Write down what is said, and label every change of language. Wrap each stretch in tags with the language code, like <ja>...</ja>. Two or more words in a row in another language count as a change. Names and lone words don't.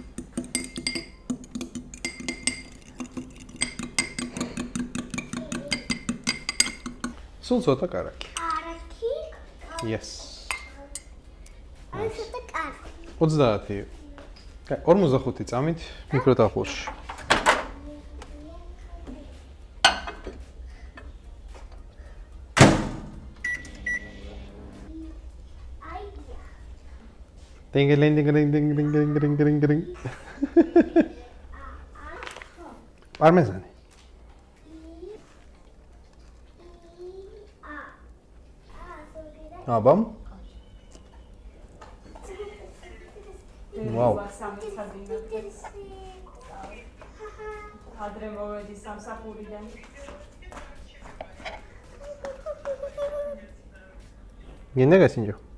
<ka>სულ ცოტა კარაქი. კარაქი?</ka> <en>Yes.</en> <ka>აი ცოტა კარაქი. 30. 45 წამით მიკროტალღურში. Ding-a-ling-ding-a-ling-ding-a-ling-ding-a-ling-ding-a-ling. Parmezani. Abam.</ka> <en>Wow.</en> <ka>ადრე მოვედი სამსახურიდან. გინდა გასინჯო.</ka>